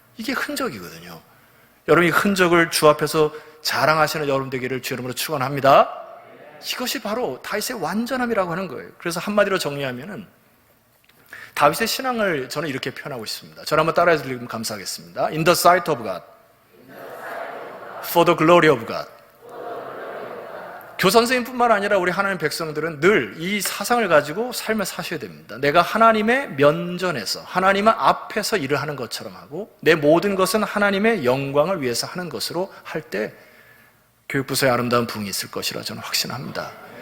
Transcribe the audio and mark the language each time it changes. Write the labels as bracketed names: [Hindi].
[Korean] 이게 흔적이거든요. 여러분이 흔적을 주 앞에서 자랑하시는 여러분 되기를 주 이름으로 축원합니다. 이것이 바로 다윗의 완전함이라고 하는 거예요. 그래서 한마디로 정리하면은 다윗의 신앙을 저는 이렇게 표현하고 있습니다. 저를 한번 따라해 주시면 감사하겠습니다. [English] In the sight of God, for the glory of God. [Korean] 교사 선생님뿐만 아니라 우리 하나님 백성들은 늘 이 사상을 가지고 삶을 사셔야 됩니다. 내가 하나님의 면전에서 하나님 앞에서 일을 하는 것처럼 하고 내 모든 것은 하나님의 영광을 위해서 하는 것으로 할 때 교육부서에 아름다운 부흥이 있을 것이라 저는 확신합니다.